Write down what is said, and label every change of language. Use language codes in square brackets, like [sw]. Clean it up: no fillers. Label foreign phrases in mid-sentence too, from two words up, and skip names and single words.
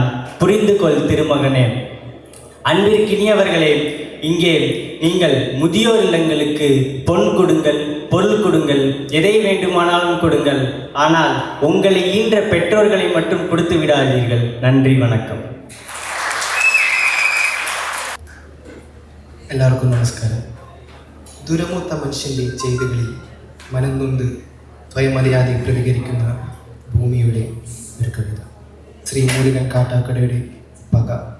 [ta] புரிந்து கொள் திருமகனே. அன்பிற்கினியவர்களே, இங்கே நீங்கள் முதியோர் இல்லங்களுக்கு பொன் கொடுங்கள், பொருள் கொடுங்கள், எதை வேண்டுமானாலும் கொடுங்கள். ஆனால் உங்களை ஈன்ற பெற்றோர்களை மட்டும் கொடுத்து விடாதீர்கள். நன்றி, வணக்கம். [ml] എല്ലാവർക്കും നമസ്കാരം. ദുരമൂത്ത മനുഷ്യൻ്റെ ചെയ്തികളിൽ മനംനൊന്ത് സ്വയമര്യാദ പ്രതികരിക്കുന്ന ഭൂമിയുടെ ഒരു കവിത. ശ്രീ മുരുകൻ കാട്ടാക്കടയുടെ പക.